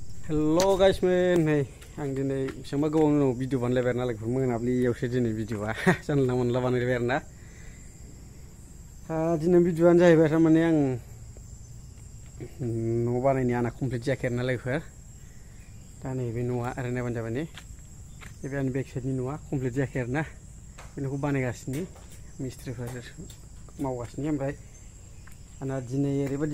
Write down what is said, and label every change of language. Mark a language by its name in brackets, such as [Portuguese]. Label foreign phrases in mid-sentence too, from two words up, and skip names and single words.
[English] Hello guys men, hey, [Bodo] ang dinay sama gawang no video banlaybay na lagi monabliयावसो दिनै भिडिअआ जानला मोनला बानायबाय आरोना दिनै भिडिअआनो जाहैबाय थारमाने आं न' बानायनाया आंना कमप्लिट जायाखै आरोना लोगोफोर दा नैबे न'आ ओरै नायबानो जाबाय नै बे आंनि बेक साइडनि न'आ कमप्लिट जायाखै आरोना बे न'खौ बानायगासिनो मिस्ट्रिफोर मावगासिनो ओमफ्राय आंना दिनै ओरैबायदि